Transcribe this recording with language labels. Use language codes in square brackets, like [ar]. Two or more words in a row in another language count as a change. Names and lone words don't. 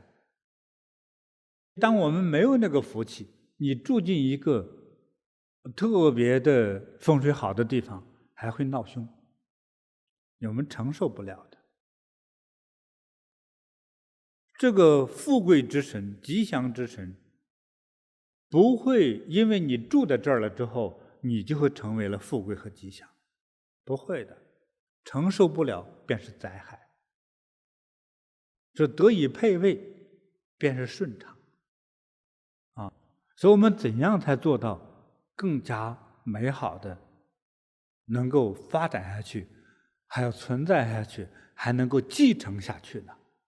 [zh] 當我們沒有那個福氣，你住進一個特別的風水好的地方，還會鬧兇，我們承受不了的。這個富貴之神、吉祥之神，不會因為你住在這兒了之後，你就會成為了富貴和吉祥，不會的。承受不了便是災害，這得以配位便是順暢所以我們怎樣才做到更加美好的能夠發展下去， 還要存在下去，還能夠繼承下去呢。